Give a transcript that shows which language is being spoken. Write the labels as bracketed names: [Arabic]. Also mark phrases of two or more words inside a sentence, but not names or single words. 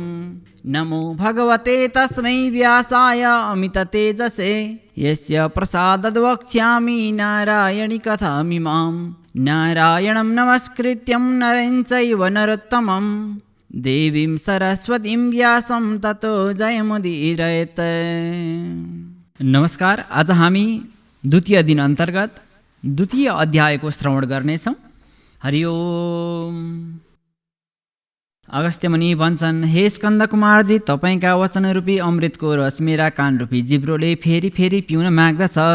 [Sanskrit] नमो भगवते तस्मै व्यासाय अमिततेजसे यस्य प्रसादाद् वक्ष्यामि नारायणी कथामिमाम्। नारायणं नमस्कृत्यं नरं चैव नरोत्तमं देवीं सरस्वतीं व्यासं ततो जयमुदीरयेत्। [Nepali] नमस्कार, आज हामी द्वितीय दिन अन्तर्गत द्वितीय अध्यायको श्रवण गर्नेछौँ। [Sanskrit] हरि ओम। [Nepali] अगस्त्यमुनि भन्छन्, हे स्कन्द कुमारजी, तपाईँका वचनरूपी अमृतको रस मेरा कानरूपी जिब्रोले फेरि फेरि पिउन माग्दछ।